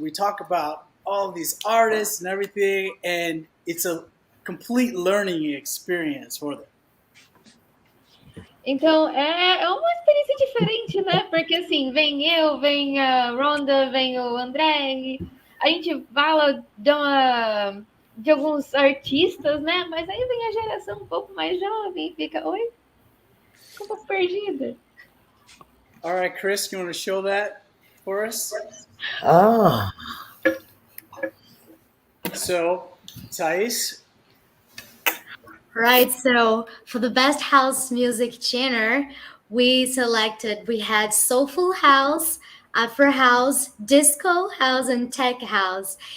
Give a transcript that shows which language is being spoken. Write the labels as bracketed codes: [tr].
[en] We talk about all of these artists and everything, and it's a complete learning experience for them. [pt] Então, é uma experiência diferente, né? Porque, assim, vem eu, vem a Ronda, vem o André, a gente fala de alguns artistas, né? Mas aí vem a geração um pouco mais jovem e fica, oi? Fica um pouco perdida. [en] All right, Chris, you want to show that for us? Oh, So, Thais, Right, so for the best house music genre, we had soulful house, afro house, disco house, and tech house.